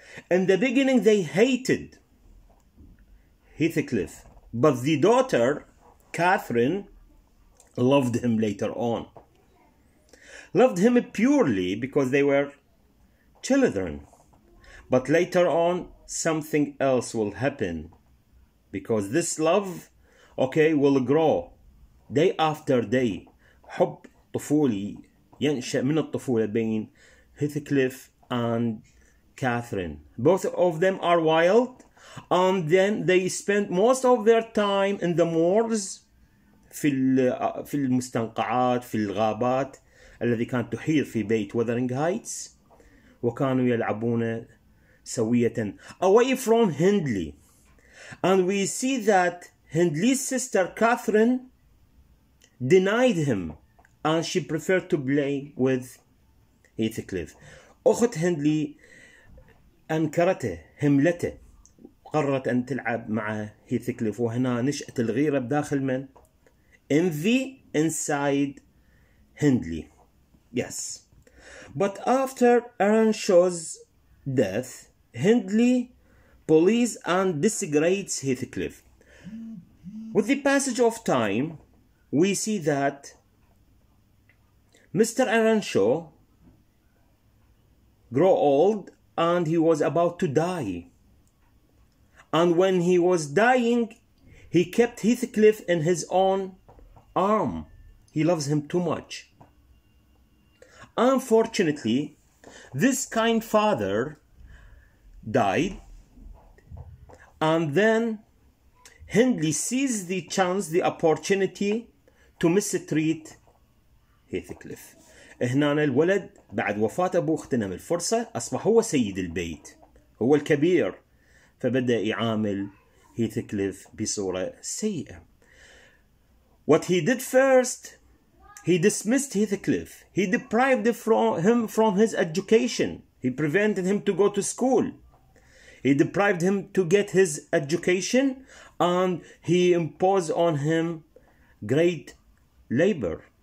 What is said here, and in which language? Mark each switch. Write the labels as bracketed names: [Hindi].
[English] In the beginning they hated Heathcliff, but the daughter, Catherine, loved him later on. Loved him purely because they were children. But later on, something else will happen. Because this love, will grow day after day. [Arabic] حب طفولي ينشأ من الطفولة بين Heathcliff and Catherine. [English] Both of them are wild, and then they spend most of their time in the moors, [Arabic] في المستنقعات، في الغابات الذي كانت تحيط في بيت Wuthering Heights، وكانوا يلعبون سوية [English] away from Hindley. And we see that Hindley's sister Catherine denied him, and she preferred to play with Heathcliff. [Arabic] أخت هندلي أنكرته، هملته، قررت أن تلعب مع Heathcliff. وهنا نشأت الغيرة بداخل من؟ [English] Envy inside Hindley. Yes. But after Earnshaw's death, Hindley bullies and disgrades Heathcliff. With the passage of time, we see that Mr. Earnshaw grew old and he was about to die. And when he was dying, he kept Heathcliff in his own arm. He loves him too much. Unfortunately, this kind father died, and then Hindley seized the chance, the opportunity to mistreat Heathcliff. [Arabic] هنا الولد بعد وفاة أبوه اغتنم الفرصة، أصبح هو سيد البيت، هو الكبير، فبدأ يعامل هيثكليف بصورة سيئة. [English] What he did first, he dismissed Heathcliff. He deprived him from his education. He prevented him to go to school. He deprived him to get his education, and he imposed on him great labor.